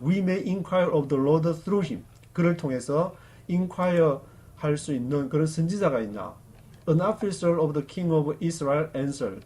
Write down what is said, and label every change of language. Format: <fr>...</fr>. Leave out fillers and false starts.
<en>We may inquire of the Lord through him.</en> <ko>그를 통해서 inquire 할 수 있는 그런 선지자가 있냐?</ko> <en>An officer of the king of Israel answered.</en>